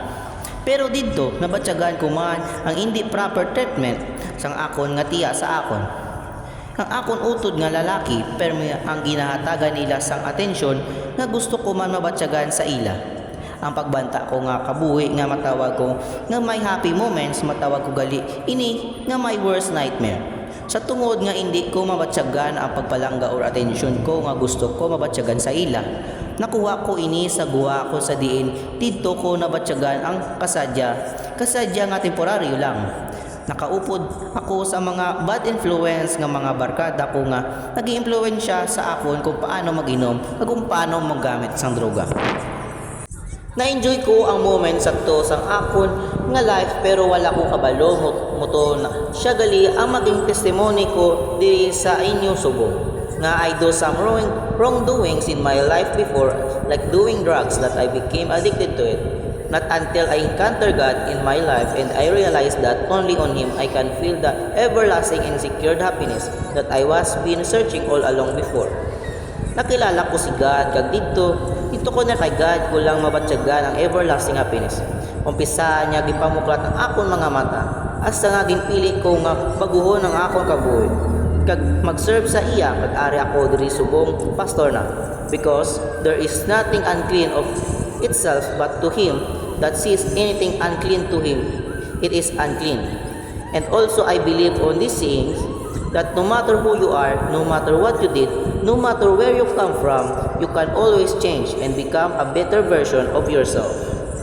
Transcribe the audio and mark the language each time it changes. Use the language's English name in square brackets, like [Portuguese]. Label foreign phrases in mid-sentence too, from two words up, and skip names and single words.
[Hiligaynon] Pero didto nabatyagan ko man ang hindi proper treatment sang akon nga tiya sa akon. Ang akon utod nga lalaki pero ang ginahatagan nila sang atensyon nga gusto ko man mabatyagan sa ila. Ang pagbanta ko nga kabuhi nga matawag ko nga may [English] happy moments, [Hiligaynon] matawag ko gali ini nga [English] my worst nightmare. [Hiligaynon] Sa tungod nga hindi ko mabatyagan ang pagpalangga or atensyon ko nga gusto ko mabatyagan sa ila. Nakuha ko ini sa guwa ko sa diin dito ko nabatyagan ang kasadya nga temporaryo lang. Nakaupod ako sa mga [English] bad influence [Hiligaynon] nga mga barkada ko nga nag-iimpluwensya sa akon kung paano mag-inom at kung paano maggamit sang droga. Na-enjoy ko ang moment sakto sang akon nga life pero wala ko kabalo muto na siya gali ang maging testimony ko diri sa inyo subo. [English] Nga I do some wrongdoings in my life before, like doing drugs that I became addicted to it. Not until I encounter God in my life and I realized that only on Him I can feel the everlasting and secured happiness that I was been searching all along before. [Hiligaynon] Nakilala ko si God, kag dito ko na kay God ko lang mabatyagan ang [English] everlasting happiness. [Hiligaynon] Umpisa niya gipamuklat ang akon mga mata, hasta nga ginpili ko nga baguhon ang akon kabuhi. Kag mag-serve sa iya, kag ari ako diri subong pastor na. [English] Because there is nothing unclean of itself but to him that sees anything unclean to him, it is unclean. And also I believe on these sayings that no matter who you are, no matter what you did, no matter where you come from, you can always change and become a better version of yourself.